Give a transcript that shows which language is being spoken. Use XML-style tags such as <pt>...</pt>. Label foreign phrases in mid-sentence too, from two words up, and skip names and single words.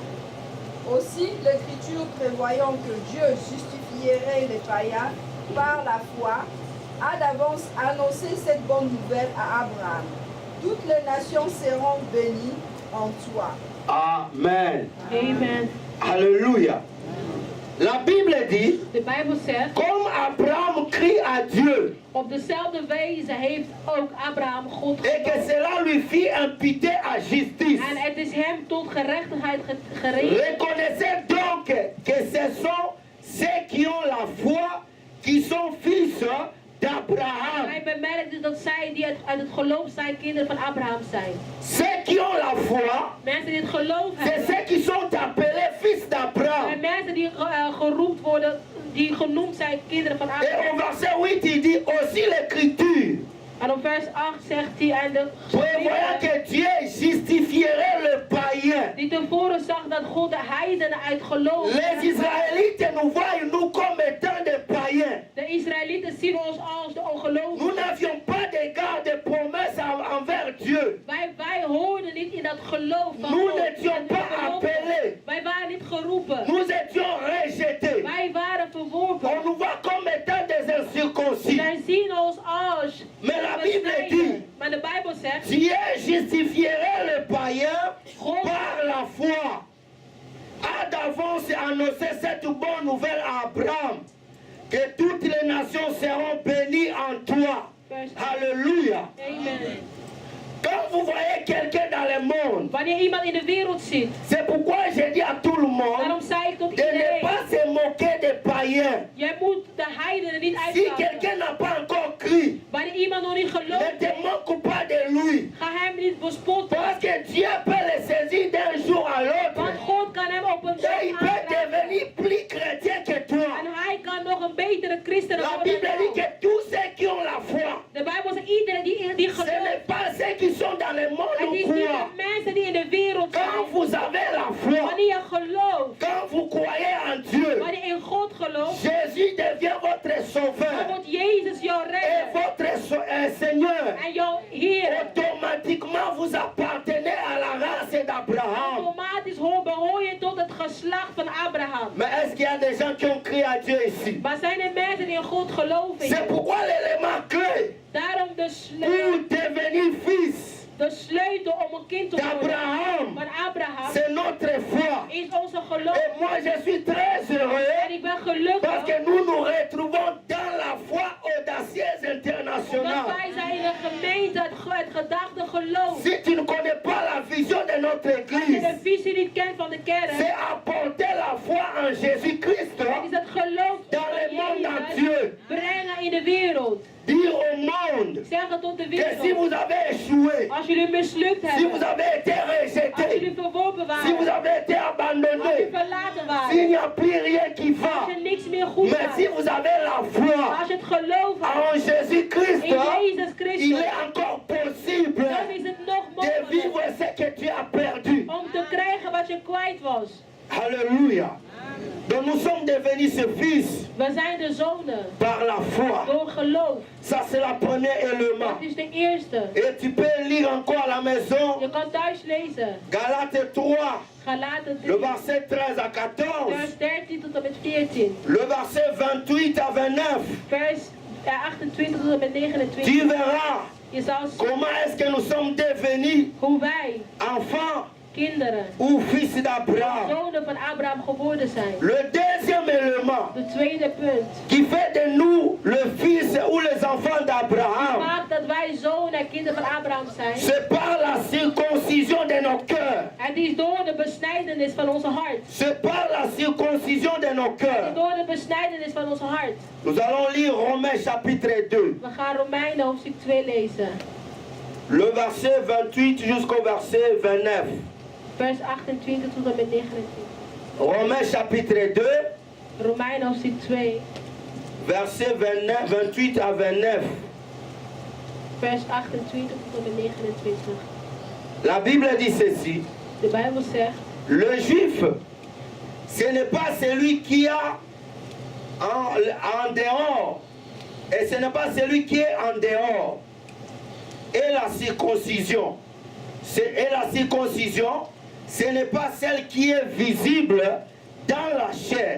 <fr>Aussi, l'Écriture prévoyant que Dieu justifierait les païens par la foi, a d'avance annoncé cette bonne nouvelle à Abraham. Toutes les nations seront bénies en toi. Amen. Amen. Alléluia. La Bible dit,</fr> <nl>De Bijbel zegt,</nl> <fr>comme Abraham crie à Dieu,</fr> <nl>op dezelfde wijze heeft ook Abraham God</nl> <fr>et que</fr> <nl>geloofd.</nl> <fr>cela lui fit imputer à justice.</fr> <nl>En het is hem tot gerechtigheid gerekend.</nl> <fr>Reconnaissez donc que ce sont ceux qui ont la foi, qui sont fils d'Abraham.</fr> <nl>Hij bemerkt dus dat zij die uit het geloof zijn, kinderen van Abraham zijn.</nl> <fr>Ceux qui ont la foi,</fr> <nl>Mensen die het geloof</nl> <fr>c'est</fr> <nl>hebben,</nl> <fr>ceux qui sont appelés fils d'Abraham.</fr> <nl>zijn mensen die geroepen worden, die genoemd zijn kinderen van</nl> <fr>Et au</fr> <nl>Abraham.</nl> <fr>verset 8, il dit aussi l'Écriture,</fr> <nl>En op vers 8 zegt hij, en de</nl> <fr>prévoyant que Dieu justifierait le païen.</fr> <nl>die tevoren zag dat God de heidenen uit geloof.</nl> <fr>Les Israélites nous voient, nous, comme étant des païens.</fr> <nl>De Israëlieten zien ons als de</nl> <fr>Nous</fr> <nl>ongelovigen.</nl> <fr>n'avions pas d'égard de promesses envers Dieu.</fr> <nl>Wij hoorden niet in dat geloof van</nl> <fr>Nous</fr> <nl>God.</nl> <fr>n'étions pas appelés.</fr> <nl>Wij waren niet geroepen.</nl> <fr>Nous étions rejetés.</fr> <nl>Wij waren verworpen.</nl> <fr>On nous voit comme étant des incirconcis.</fr> <nl>Zij zien ons als</nl> <fr>Mais la Bible dit,</fr> <nl>maar de Bijbel zegt,</nl> <fr>Dieu justifierait le païen par la foi. A d'avance annoncé cette bonne nouvelle à Abraham, que toutes les nations seront bénies en toi. Alléluia. amen. Quand vous voyez quelqu'un dans le monde,</fr> <nl>Wanneer iemand in de wereld zit,</nl> <fr>c'est pourquoi je dis à tout le monde</fr> <nl>daarom zei ik tot</nl> <fr>de ne</fr> <nl>iedereen,</nl> <fr>pas se moquer des païens.</fr> <nl>jij moet de heidenen niet</nl> <fr>Si</fr> <nl>uitlachen.</nl> <fr>quelqu'un n'a pas encore crié,</fr> <nl>Wanneer iemand nog niet</nl> <fr>ne</fr> <nl>gelooft,</nl> <fr>te moque pas de lui.</fr> <nl>ga hem niet bespotten.</nl> <fr>Parce que Dieu peut le saisir d'un jour à l'autre.</fr> <nl>Want God kan hem op een</nl> <fr>Et</fr> <nl>dag</nl> <fr>il peut</fr> <nl>aanraken.</nl> <fr>devenir plus chrétien que toi.</fr> <nl>En hij kan nog een betere christen</nl> <fr>La</fr> <nl>worden.</nl> <fr>Bible dit que tous ceux qui ont la foi,</fr> <nl>De Bijbel zegt iedereen die</nl> <fr>ce</fr> <nl>gelooft.</nl> <fr>n'est pas ceux qui sont dans le monde</fr> <nl>Het</nl> <fr>ou</fr> <nl>is niet</nl> <fr>quoi.</fr> <nl>de mensen die in de wereld</nl> <fr>Quand</fr> <nl>zijn.</nl> <fr>vous avez la foi,</fr> <nl>Wanneer je gelooft,</nl> <fr>quand vous croyez en Dieu,</fr> <nl>wanneer je in God gelooft,</nl> <fr>Jésus devient votre</fr> <nl>dan</nl> <fr>sauveur</fr> <nl>wordt Jezus jouw</nl> <fr>et</fr> <nl>redder</nl> <fr>votre Seigneur.</fr> <nl>en jouw Heer.</nl> <fr>Automatiquement, vous appartenez à la race d'Abraham.</fr> <nl>Automatisch behoor je tot het geslacht van Abraham.</nl> <fr>Mais est-ce qu'il y a des gens qui ont crié à Dieu ici?</fr> <nl>Maar zijn er mensen die in God geloven?</nl> <fr>C'est pourquoi l'élément clé</fr> <nl>Daarom</nl> <fr>pour devenir fils</fr> <nl>de sleutel om een kind te worden</nl> <fr>d'Abraham,</fr> <nl>van Abraham</nl> <fr>c'est notre foi.</fr> <nl>is onze geloof.</nl> <fr>Et moi, je suis très</fr> <nl>En</nl> <fr>heureux</fr> <nl>ik ben</nl> <fr>parce</fr> <nl>gelukkig</nl> <fr>que nous nous retrouvons dans la foi audacieuse</fr> <nl>dat</nl> <fr>internationale.</fr> <nl>wij zijn in een gemeente het gedachte geloof.</nl> <fr>Si tu ne connais pas la vision de notre</fr> <nl>Als je</nl> <fr>église,</fr> <nl>de visie niet kent van de kerk,</nl> <fr>c'est apporter la foi en Jésus-Christ,</fr> <nl>het is het geloof</nl> <fr>dans le monde</fr> <nl>van</nl> <fr>entier.</fr> <nl>Jezus brengen in de wereld.</nl> <fr>Dire au monde</fr> <nl>Zeggen tot de</nl> <fr>que si</fr> <nl>wereld,</nl> <fr>vous avez échoué,</fr> <nl>als jullie mislukt</nl> <fr>si vous</fr> <nl>hebben,</nl> <fr>avez été</fr> <nl>als jullie</nl> <fr>rejeté,</fr> <nl>verworpen</nl> <fr>si vous</fr> <nl>waren,</nl> <fr>avez été</fr> <nl>als jullie</nl> <fr>abandonné,</fr> <nl>verlaten</nl> <fr>s'il</fr> <nl>waren,</nl> <fr>n'y a plus rien qui va,</fr> <nl>als er niks meer goed</nl> <fr>mais si</fr> <nl>gaat,</nl> <fr>vous avez la foi</fr> <nl>als je het geloof hebt</nl> <fr>en Jésus-Christ,</fr> <nl>in Jezus</nl> <fr>il</fr> <nl>Christus,</nl> <fr>est encore possible</fr> <nl>dan is het nog</nl> <fr>de vivre</fr> <nl>mogelijk</nl> <fr>ce que tu as perdu.</fr> <nl>om te krijgen wat je kwijt was.</nl> <fr>Alléluia. Donc nous sommes devenus ses fils</fr> <nl>We zijn de zonen</nl> <fr>par la foi.</fr> <nl>door geloof.</nl> <fr>Ça c'est le premier élément.</fr> <nl>Dat is de eerste.</nl> <fr>Et tu peux lire encore à la maison</fr> <nl>Je kan thuis lezen.</nl> <fr>Galates 3,</fr> <nl>Galaten</nl> <fr>le</fr> <nl>3,</nl> <fr>verset 13 à 14,</fr> <nl>vers 13 tot en met 14.</nl> <fr>le verset 28 à 29.</fr> <nl>Vers 28 tot en met</nl> <fr>Tu</fr> <nl>29.</nl> <fr>verras</fr> <nl>Je zal zien</nl> <fr>comment est-ce que nous sommes devenus</fr> <nl>hoe wij,</nl> <fr>enfants</fr> <nl>kinderen,</nl> <fr>ou fils d'Abraham.</fr> <nl>zonen van Abraham geworden zijn.</nl> <fr>Le deuxième élément</fr> <nl>De tweede punt.</nl> <fr>qui fait de nous le fils ou les enfants d'Abraham,</fr> <nl>Maakt dat wij zonen en kinderen van Abraham zijn.</nl> <fr>c'est par la circoncision de nos cœurs.</fr> <nl>Het is door de besnijdenis van onze hart.</nl> <fr>C'est par la circoncision de nos</fr> <nl>Het is</nl> <fr>cœurs.</fr> <nl>door de besnijdenis van onze hart.</nl> <fr>Nous allons lire Romains chapitre 2,</fr> <nl>We gaan Romeinen hoofdstuk 2 lezen.</nl> <fr>le verset 28 jusqu'au verset 29.</fr> <nl>Vers 28 tot en met 29.</nl> <fr>Romains chapitre 2,</fr> <nl>Romeinen hoofdstuk 2.</nl> <fr>verset 29, 28 à 29.</fr> <nl>Vers 28 tot en met 29.</nl> <fr>La Bible dit ceci.</fr> <nl>De Bijbel zegt,</nl> <fr>Le juif, ce n'est pas celui qui a en dehors, et ce n'est pas celui qui est en dehors. Et la circoncision, ce n'est pas celle qui est visible dans la chair.</fr>